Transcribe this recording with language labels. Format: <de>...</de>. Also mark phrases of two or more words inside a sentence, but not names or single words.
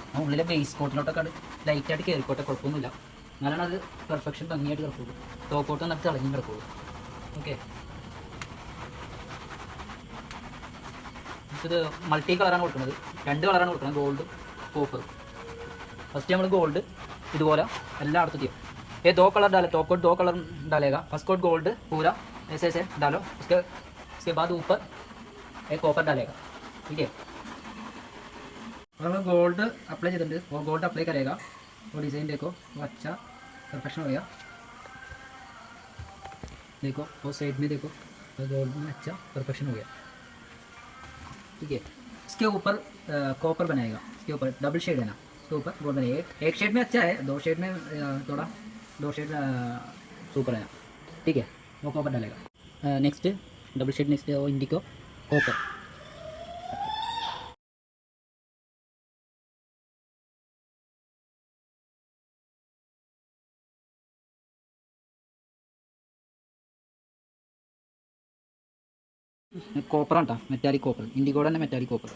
<ml>ആ ഉള്ളിലെ ബേസ് കോട്ടിലോട്ടൊക്കെ ലൈറ്റായിട്ട് കയറിക്കോട്ടെ, കുഴപ്പമൊന്നുമില്ല. എന്നാലാണ് അത് പെർഫെക്ഷൻ ഭംഗിയായിട്ട് കിടക്കുള്ളൂ. ടോപ്പോട്ട് നന്നായിട്ട് തിളങ്ങി കിടക്കുള്ളൂ. ഓക്കെ, ഇത് മൾട്ടി കളറാണ് കൊടുക്കുന്നത്. 2 കളറാണ് കൊടുക്കുന്നത്,</ml> <en>gold copper.</en> <hi>फर्स्ट हम गोल्ड इधर</hi> <ml>എല്ലായിടത്തും ചെയ്യും.</ml> <hi>ये 2 कलर डाले,</hi> <en>top coat</en> <hi>2 कलर डालेगा.</hi> <en>first coat gold</en> <hi>पूरा ऐसे ऐसे डालो. उसके बाद ऊपर एक कॉपर डालेगा. ठीक है, और हम</hi> <en>gold apply</en> <hi>ചെയ്തിട്ടുണ്ട്. वो</hi> <en>gold apply</en> <hi>करेगा. वो डिज़ाइन देखो, वो अच्छा परफेक्शन हो गया. देखो वो साइड में देखो, तो गोल्ड में अच्छा परफेक्शन हो गया. ठीक है। इसके ऊपर कॉपर बनाएगा, इसके ऊपर</hi> <en>double shade</en> <hi>है ना, इसके ऊपर गोल्ड बनाएगा। एक शेड में अच्छा है, दो शेड में थोड़ा, दो शेड सुपर है, ठीक है, वो कॉपर डालेगा।</hi> <en>next double shade,</en> <hi>नेक्स्ट वो</hi> <en>indigo copper.</en> <ml>കോപ്പറാണ് കേട്ടോ,</ml> <en>metallic copper,</en> <ml>ഇൻഡിഗോടെ തന്നെ</ml> <en>metallic copper.</en>